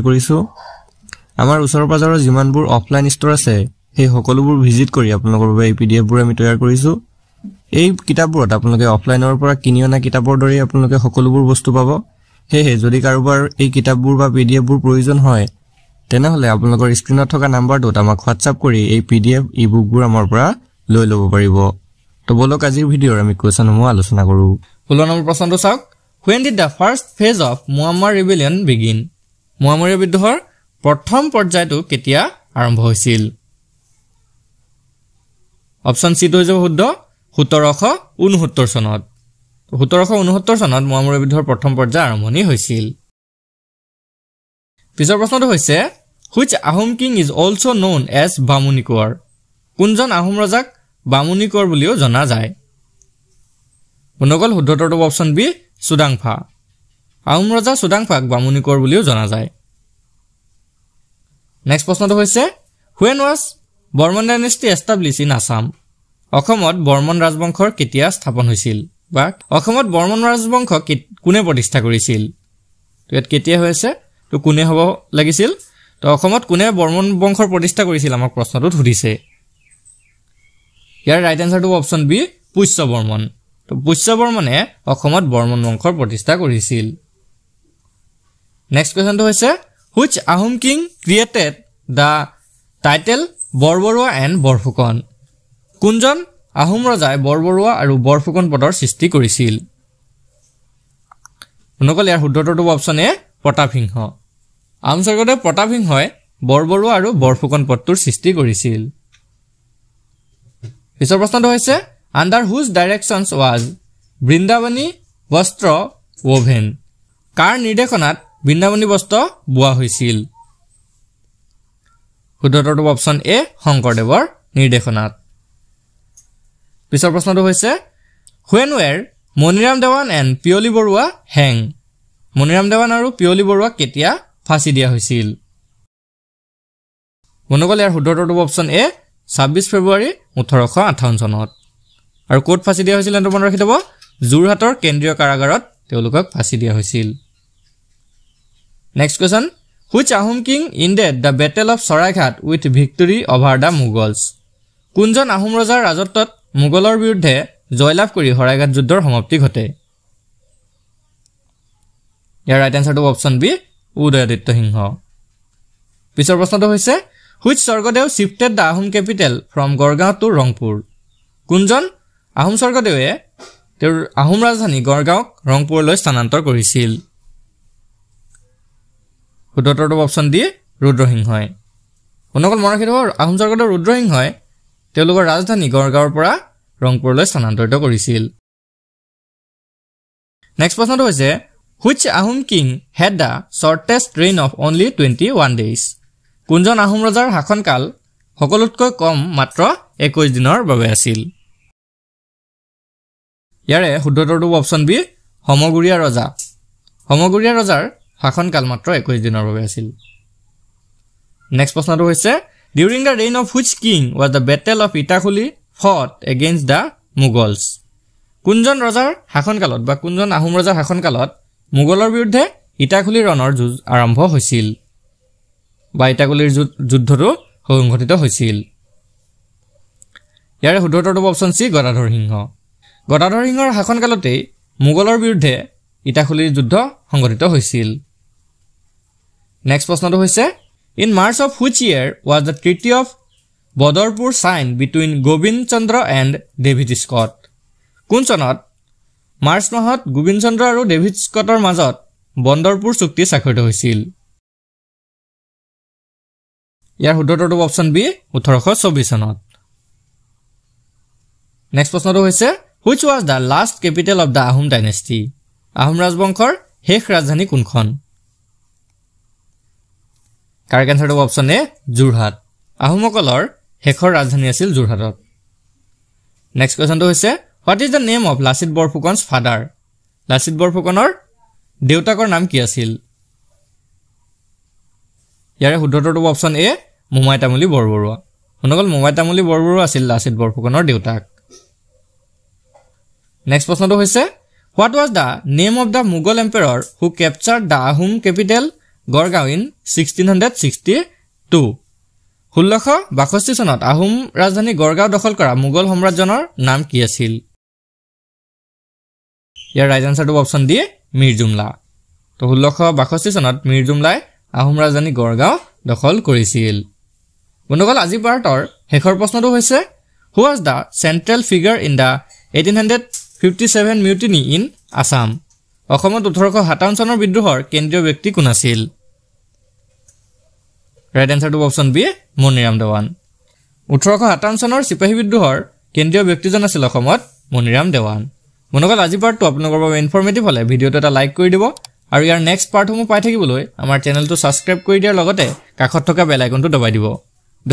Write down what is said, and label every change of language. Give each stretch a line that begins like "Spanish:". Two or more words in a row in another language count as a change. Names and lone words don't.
Assamese: কৰিছো আমাৰ ওচৰৰ পাজৰৰ যিমানবোৰ
English: offline store
Assamese: আছে সেই সকলোবোৰ ভিজিট কৰি আপোনালোকৰ বাবে এই পিডিএফবোৰ আমি তৈয়াৰ কৰিছো এই কিতাপবোৰত আপোনালোকে অফলাইনৰ পৰা কিনি অনা কিতাপৰ দৰে আপোনালোকে সকলোবোৰ বস্তু পাব হেহে যদি কাৰোবাৰ এই কিতাপবোৰ বা পিডিএফবোৰ প্ৰয়োজন হয় তেনেহলে আপোনালোকৰ স্ক্ৰিনত থকা নাম্বাৰটোত আমাক হোৱাটছআপ কৰি এই
English: PDF ebookবোৰ
Assamese: আমাৰ পৰা লৈ ল'ব পাৰিব তো বলক আজিৰ ভিডিঅ'ৰ আমি কোৱেশ্চনসমূহ আলোচনা কৰো 16 নম্বৰ প্ৰশ্নটো চাওক
English: when did the first phase of Muammar rebellion begin
Assamese: মুয়াম্মাৰীয় বিদ্ৰোহৰ প্ৰথম পৰ্যায়টো কেতিয়া আৰম্ভ হৈছিল
English: option C
Assamese: টো হৈ শুদ্ধ 1769 চনত 1769 চনত মুয়াম্মাৰীয় বিদ্ৰোহৰ প্ৰথম পৰ্যায় আৰম্ভণি হৈছিল পিছৰ প্ৰশ্নটো হৈছে
English: which Ahom king is also known as
Assamese: বামুণীকোঁৱৰ কোনজন আহোম ৰজাক বামুণীকোঁৱৰ বুলিও জনা যায় বন্ধুসকল শুদ্ধটো
English: option B
Assamese: সুদাংফা আহোম ৰজা সুদাংফাক বামুণীকোঁৱৰ বুলিও জনা যায় নেক্সট প্ৰশ্নটো হৈছে
English: when was Barman dynasty established in Assam
Assamese: অসমত বৰ্মন ৰাজবংশৰ কেতিয়া স্থাপন হৈছিল বা অসমত বৰ্মন ৰাজবংশ কোনে প্ৰতিষ্ঠা কৰিছিল তো ইয়াত কেতিয়া হৈছে তো কোনে হ'ব লাগিছিল তো অসমত কোনে বৰ্মন বংশৰ প্ৰতিষ্ঠা কৰিছিল আমাক প্ৰশ্নটোত সুধিছে ইয়াৰ
English: right answerটো option B
Assamese: পুষ্য বৰ্মন তো পুষ্য বৰ্মনে অসমত বৰ্মন বংশৰ প্ৰতিষ্ঠা কৰিছিল
English: next questionটো
Assamese: হৈছে
English: which Ahom king created the title
Assamese: বৰবৰুৱা and বৰফুকন কোনজন আহোম ৰজাই বৰবৰুৱা আৰু বৰফুকন পদৰ সৃষ্টি কৰিছিল বন্ধুসকল ইয়াৰ শুদ্ধটো
English: option A
Assamese: প্ৰতাপসিংহ আহোম স্বৰ্গদেউ প্ৰতাপসিংহই বৰবৰুৱা আৰু বৰফুকন পদটোৰ সৃষ্টি কৰিছিল পিছৰ প্ৰশ্নটো হৈছে
English: under whose directions was
Assamese: বৃন্দাবনী বস্ত্ৰ woven কাৰ নিৰ্দেশনাত বৃন্দাবনী বস্ত্ৰ বোৱা হৈছিল শুদ্ধটো
English: option A
Assamese: শংকৰদেৱৰ নিৰ্দেশনাত পিছৰ প্ৰশ্নটো হৈছে
English: when were
Assamese: মনিৰাম দেৱান and পিয়লি বৰুৱা hang মনিৰাম দেৱান আৰু পিয়লি বৰুৱা কেতিয়া ফাঁচি দিয়া হৈছিল বন্ধুসকল ইয়াৰ শুদ্ধটো
English: option A
Assamese: 26 ফেব্ৰুৱাৰী 1858 চনত আৰু কোট ফাঁচি দিয়া হৈছিল এটো মনত ৰাখি থব যোৰহাটৰ কেন্দ্ৰীয় কাৰাগাৰত তেওঁলোকক ফাঁচি দিয়া হৈছিল
English: next question which Ahom king ended the battle of Saraighat with victory over the Mughals
Assamese: কোনজন আহোম ৰজাৰ ৰাজত্বত মুগলৰ বিৰুদ্ধে জয়লাভ কৰি হৰাইঘাট যুদ্ধৰ সমাপ্তি ঘটে ইয়াৰ
English: right answerটো option B
Assamese: উদয়াদিত্য সিংহ পিছৰ প্ৰশ্নটো হৈছে Which স্বৰ্গদেউ
English: shifted the Ahom capital from Gorgaon to Rangpur?
Assamese: কোনজন আহোম স্বৰ্গদেৱে তেওঁৰ আহোম ৰাজধানী গড়গাঁওক ৰংপুৰলৈ স্থানান্তৰ কৰিছিল? শুদ্ধটো
English: option D
Assamese: ৰুদ্ৰসিংহই। বন্ধুসকল মনত ৰাখিব আহোম স্বৰ্গদেউ ৰুদ্ৰসিংহই তেওঁলোকৰ ৰাজধানী গড়গাঁৱৰ পৰা ৰংপুৰলৈ স্থানান্তৰিত কৰিছিল। নেক্সট প্ৰশ্নটো হৈছে
English: Which Ahom king had the shortest reign of only 21 days?
Assamese: কোনজন আহোম ৰজাৰ শাসনকাল সকলোতকৈ কম মাত্ৰ 21 দিনৰ বাবে আছিল? ইয়াৰে শুদ্ধটো
English: option B
Assamese: সমগুৰীয়া ৰজা। সমগুৰীয়া ৰজাৰ শাসনকাল মাত্ৰ 21 দিনৰ বাবে আছিল। নেক্সট প্ৰশ্নটো হৈছে
English: During the reign of which king was the battle of Itakuli fought against the Mughals?
Assamese: কোনজন ৰজাৰ শাসনকালত বা কোনজন আহোম ৰজাৰ শাসনকালত মুগলৰ বিৰুদ্ধে ইটাখুলি ৰণৰ যুঁজ আৰম্ভ হৈছিল বা ইটাখুলিৰ যুদ্ধটো সংঘটিত হৈছিল? ইয়াৰে শুদ্ধটো
English: option C
Assamese: গদাধৰ সিংহ। গদাধৰ সিংহৰ শাসনকালতে মুগলৰ বিৰুদ্ধে ইটাখুলিৰ যুদ্ধ সংঘটিত হৈছিল। নেক্সট প্ৰশ্নটো হৈছে
English: In March of which year was the Treaty of Badarpur signed between Gobind Chandra and David Scott?
Assamese: কোন চনত মাৰ্চ মাহত গোবিন্দ চন্দ্ৰ আৰু ডেভিড স্কটৰ মাজত বন্দৰপুৰ চুক্তি স্বাক্ষৰিত হৈছিল? ইয়াৰ শুদ্ধটো
English: option B
Assamese: 1824 চনত। নেক্সট প্ৰশ্নটো হৈছে
English: Which was the last capital of the Ahom dynasty?
Assamese: আহোম ৰাজবংশৰ শেষ ৰাজধানী কোনখন?
English: correct answerটো option A
Assamese: যোৰহাট। আহোমসকলৰ শেষৰ ৰাজধানী আছিল যোৰহাটত। নেক্সট কোৱেশ্চনটো হৈছে
English: What is the name of Lasit Borphukan's father?
Assamese: লাচিত বৰফুকনৰ দেউতাকৰ নাম কি আছিল? ইয়াৰে শুদ্ধটো
English: option A
Assamese: মোমাই তামুলী বৰবৰুৱা। অনগল মোমাই তামুলী বৰবৰুৱা আছিল লাচিত বৰফুকনৰ দেউতাক। নেক্সট প্ৰশ্নটো হৈছে
English: What was the name of the Mughal emperor who captured the Ahom capital Gorgaon in 1662?
Assamese: 1662 চনত আহোম ৰাজধানী গড়গাঁও দখল কৰা মুগল সম্ৰাটজনৰ নাম কি আছিল? ইয়াৰ
English: right answerটো option D
Assamese: মীৰ জুমলা। তো 1662 চনত মীৰ জুমলাই আহোম ৰাজধানী গড়গাঁও দখল কৰিছিল। বন্ধুসকল আজি পাৰ্টৰ শেষৰ প্ৰশ্নটো হৈছে
English: Who was the central figure in the 1857 mutiny in Assam?
Assamese: অসমত 1857 চনৰ বিদ্ৰোহৰ কেন্দ্ৰীয় ব্যক্তি কোন আছিল?
English: right answerটো option B
Assamese: মনিৰাম দেৱান। 1857 চনৰ সিপাহী বিদ্ৰোহৰ কেন্দ্ৰীয় ব্যক্তিজন আছিল অসমত মনিৰাম দেৱান। বন্ধুসকল আজি পাৰ্টটো আপোনালোকৰ বাবে ইনফৰমেটিভ হলে ভিডিঅটো এটা লাইক কৰি দিব আৰু ইয়াৰ
English: next partসমূহ
Assamese: পাই থাকিবলৈ আমাৰ চেনেলটো সাবস্ক্ৰাইব কৰি দিয়াৰ লগতে কাষত থকা
English: bell iconটো
Assamese: দবাই দিব।